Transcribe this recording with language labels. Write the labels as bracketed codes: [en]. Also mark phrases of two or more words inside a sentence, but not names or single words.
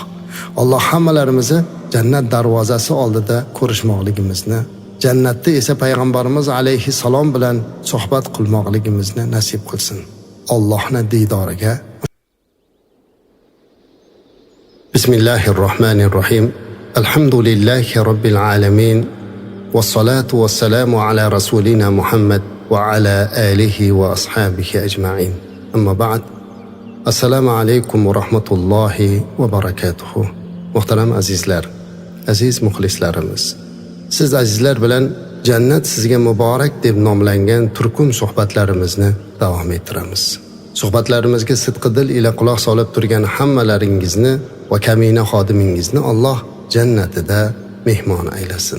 [uz] Alloh hammalarimizni jannat darvozasi oldida ko'rishmoqligimizni, jannatda esa payg'ambarimiz alayhisalom bilan suhbat qilmoqligimizni nasib qilsin. Allohning diydoriga. Bismillahirrohmanirrohim. [ar] الحمد لله رب العالمين. والصلاة والسلام على رسولنا محمد وعلى آله وأصحابه أجمعين. أما بعد. السلام عليكم ورحمة الله وبركاته. [uz] Muhtaram azizlar, aziz muxlislarimiz. Siz azizlar bilan jannat sizga muborak deb nomlangan turkum suhbatlarimizni davom ettiramiz. Suhbatlarimizga sidqi dil ila quloq solib turgan hammalaringizni va kamina xodimingizni Alloh jannatida mehmon aylasin.